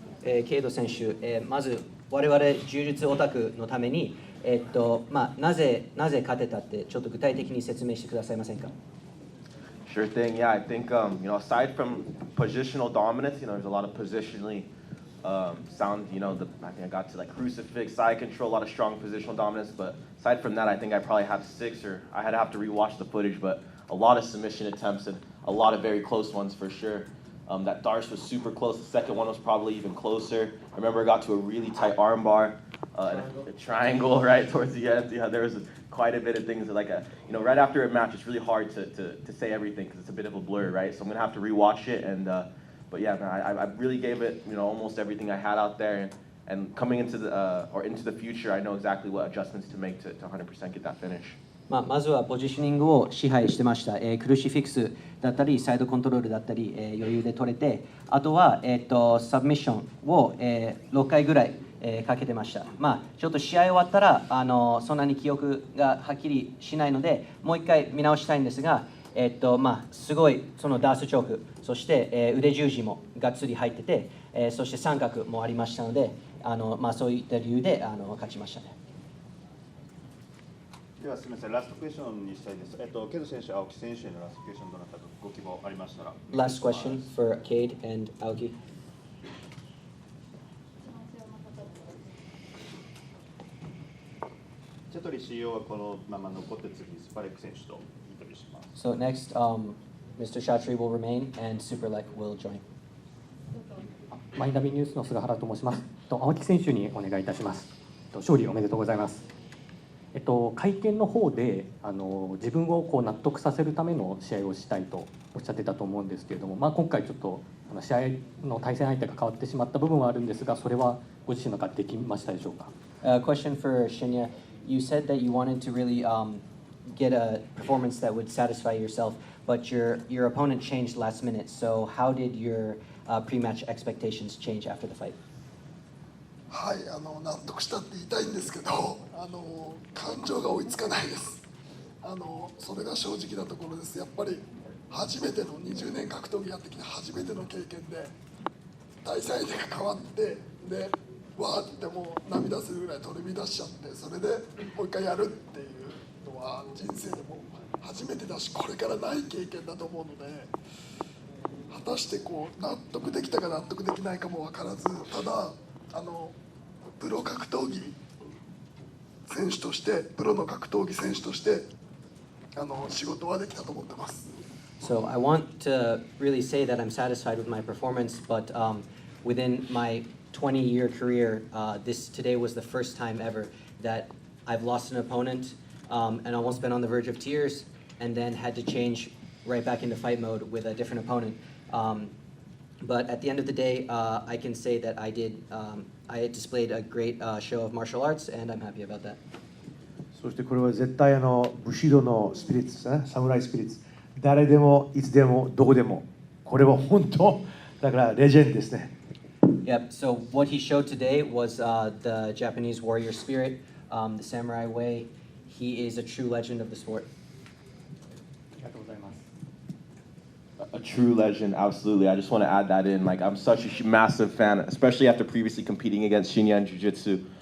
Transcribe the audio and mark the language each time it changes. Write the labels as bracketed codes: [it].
[ja] ケイド選手、まず我々柔術オタクのために、なぜ勝てたってちょっと具体的に説明してくださいませんか？ [en] Sure thing. Yeah, I think aside from positional dominance, there's a lot of positionally sound. I think I got to like crucifix, side control, a lot of strong positional dominance. But aside from that, I think I probably have 6, or I had to have to rewatch the footage. But a lot of submission attempts and a lot of very close ones for sure. That Darce was super close. The second one was probably even closer. I remember I got to a really tight arm bar, a triangle right towards the end. Yeah, there was quite a bit of things that right after a match, it's really hard to say everything because it's a bit of a blur, right? So I'm gonna have to rewatch it. But yeah, I really gave it almost everything I had out there. And coming into the future, I know exactly what adjustments to make to 100% get that finish. [ja] まずはポジショニングを支配してました。クルシフィクスだったり、サイドコントロールだったり、余裕で取れて、あとは、サブミッションを、6回ぐらい、かけてました。ちょっと試合終わったらそんなに記憶がはっきりしないので、もう一回見直したいんですが、すごいそのダースチョーク、そして、腕十字もがっつり入ってて、そして三角もありましたので、そういった理由で勝ちましたね。ではすみません、ラストクエスチョンにしたいです。ケイド選手、青木選手へのラストクエスチョンどなたかご希望ありましたら。 [en] Last question for Kade and Aoki. [ja] チャトリ CEO はこのまま残って次、スパレック選手とインタビューします。 [en] So next, Mr. Chatri will remain and Superlek will join. [ja] マイナビニュースの菅原と申します。青木選手にお願いいたします。勝利おめでとうございます。会見の方で自分を納得させるための試合をしたいとおっしゃってたと思うんですけれども、今回ちょっと試合の対戦相手が変わってしまった部分はあるんですが、それはご自身の中でできましたでしょうか？ [en] Question for Shinya. You said that you wanted to really get a performance that would satisfy yourself, but your opponent changed last minute. So how did your pre-match expectations change after the fight? [ja] はい、納得したって言いたいんですけど、感情が追いつかないです。それが正直なところです。やっぱり初めての20年格闘技やってきて初めての経験で対戦相手が変わってでわーってもう涙するぐらい取り乱しちゃって、それでもう一回やるっていうのは人生でも初めてだし、これからない経験だと思うので、果たしてこう納得できたか納得できないかも分からず、ただプロ格闘技選手として、プロの格闘技選手として仕事はできたと思ってます。 [en] So I want to really say that I'm satisfied with my performance, but within my 20-year career, today was the first time ever that I've lost an opponent and almost been on the verge of tears, and then had to change right back into fight mode with a different opponent. But at the end of the day, I can say that I displayed a great show of martial arts, and I'm happy about that. [ja] そしてこれは絶対武士道のスピリッツですね、サムライスピリッツ。誰でもいつでもどこでも、これは本当だからレジェンドですね。 [en] Yep. So what he showed today was the Japanese warrior spirit, the samurai way. He is a true legend of the sport. A true legend, absolutely. I just want to add that in. Like, I'm such a massive fan, especially after previously competing against Shinya in Jiu-Jitsu.